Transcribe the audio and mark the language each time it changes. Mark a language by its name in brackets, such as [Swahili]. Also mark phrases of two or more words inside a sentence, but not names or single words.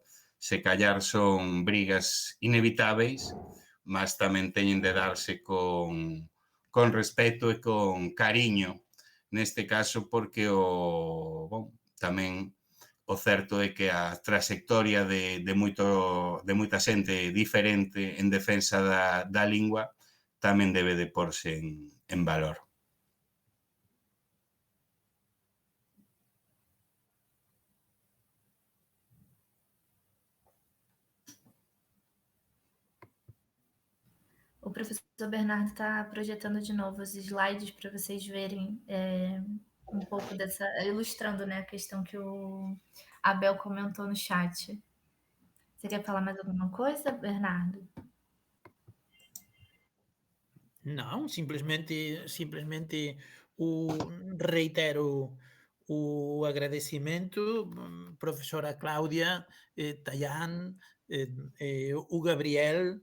[Galician] Se callar son brigas inevitáveis, mas tamén teñen de darse con respeto e con cariño, neste caso porque tamén o certo é que a trayectoria de moita xente diferente en defensa da lingua tamén debe de porse en valor. [Portuguese] O professor Bernardo está projetando de novo os slides para vocês verem um pouco dessa, ilustrando, né, a questão que o Abel comentou no chat. Você quer falar mais alguma coisa, Bernardo? [Galician] Non, simplesmente reitero o agradecimento, profesora Claudia, Tayán, o Gabriel,